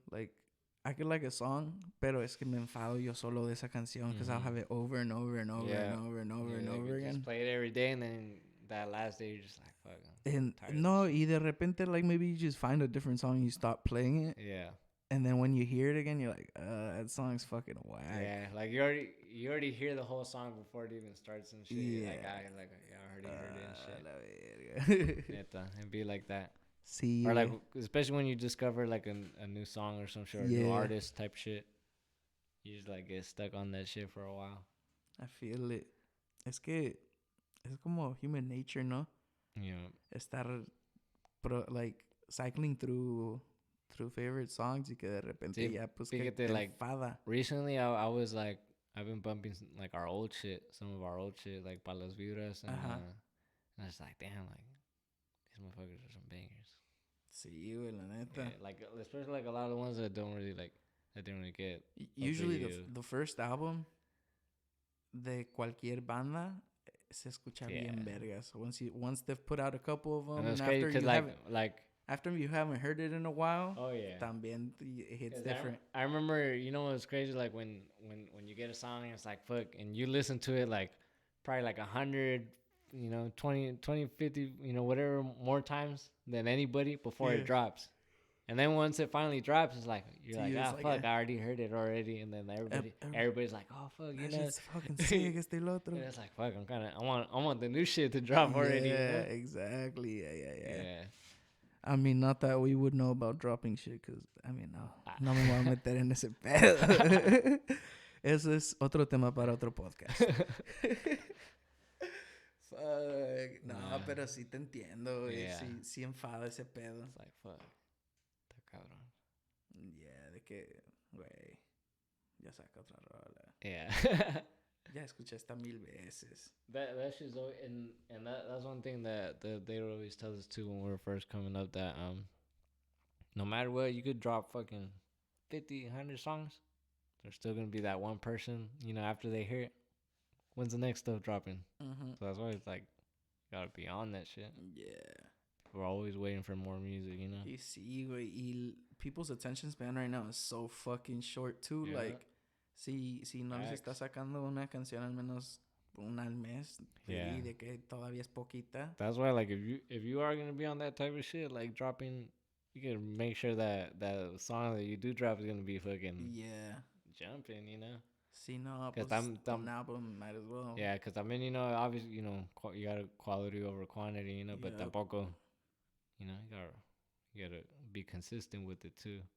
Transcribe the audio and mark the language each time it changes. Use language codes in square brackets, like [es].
[en] Like, I could like a song, [es] pero es que me enfado yo solo de esa canción [en] because I'll have it over and over and over and over and over and over again. Just play it every day, and then that last day you're just like, fuck. [es] Y de repente, [en] like, maybe you just find a different song and you stop playing it. Yeah. And then when you hear it again, you're like, that song's fucking whack. Yeah, like you already hear the whole song before it even starts and shit. Yeah. I already heard it and shit. Neta, it'd be like that. [es] Sí. [en] Or like, especially when you discover like a new song or some shit, or new artist type shit. You just like get stuck on that shit for a while. I feel it. [es] Es que es como human nature, ¿no? [en] Yeah. [es] Estar like [en] cycling through favorite songs [es] y que de repente ya pues que te enfada. [en] Recently I was like, I've been bumping like some of our old shit, like Pa Las Vibras, and I was like, damn, like these motherfuckers are some bangers. [es] Sí, güey, la neta. [en] Yeah, like especially like a lot of the ones that didn't really get. Usually the first album [es] de cualquier banda se escucha bien vergas. [en] Once they've put out a couple of them, and after you after you haven't heard it in a while, [es] también [en] it hits different. I remember, what's crazy, like when you get a song and it's like fuck, and you listen to it like probably like 100, 20, 50, whatever more times than anybody before it drops. And then once it finally drops, it's like you're like, fuck, I already heard it already, and then everybody's like, oh fuck, it's fucking sick, [es] este el otro. [en] And it's like fuck, I want the new shit to drop already. Yeah, exactly. Yeah. I mean, not that we would know about dropping shit, because, I mean, [es] no me voy a meter en ese pedo. Eso es otro tema para otro podcast. [en] Fuck. [es] No, pero sí te entiendo, güey. [en] Yeah. [es] Sí enfada ese pedo. [en] It's like, fuck. [es] Está cabrón. Yeah, de que, güey, ya saca otra rola. [en] Yeah. [es] Ya escuché esta 1000 veces. [en] That shit's always, and that's one thing that they always tell us too when we were first coming up, that no matter what, you could drop fucking 50, 100 songs, there's still gonna be that one person, after they hear it, when's the next stuff dropping? Mm-hmm. So that's why it's like, you gotta be on that shit. Yeah. We're always waiting for more music, [es] Y sí, güey, [en] people's attention span right now is so fucking short too. Yeah. [es] Like, si no les está sacando una canción al menos una al mes, y de que todavía es poquita. [en] That's why, like, if you are gonna be on that type of shit, like dropping, you can make sure that song that you do drop is gonna be fucking jumping, [es] Si no, pues [en] an album might as well. Yeah, because I mean, obviously, you got quality over quantity, but [es] tampoco, [en] you gotta be consistent with it too.